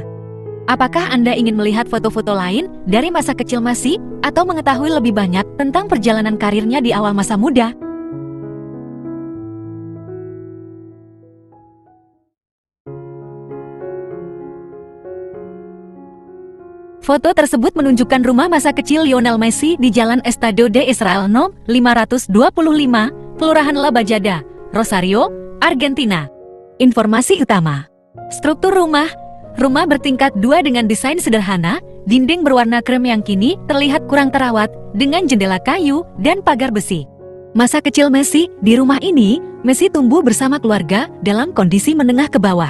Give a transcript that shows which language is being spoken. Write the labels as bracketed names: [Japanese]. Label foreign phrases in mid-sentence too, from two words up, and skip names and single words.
[Indonesian] Apakah Anda ingin melihat foto-foto lain dari masa kecil Messi atau mengetahui lebih banyak tentang perjalanan karirnya di awal masa muda? Foto tersebut menunjukkan rumah masa kecil Lionel Messi di Jalan Estadio de Israel No. 525, Kelurahan La Bajada, Rosario, Argentina. Informasi utama. Struktur rumah. Rumah bertingkat 2 dengan desain sederhana, dinding berwarna krem yang kini terlihat kurang terawat, dengan jendela kayu dan pagar besi. Masa kecil Messi, di rumah ini, Messi tumbuh bersama keluarga dalam kondisi menengah ke bawah.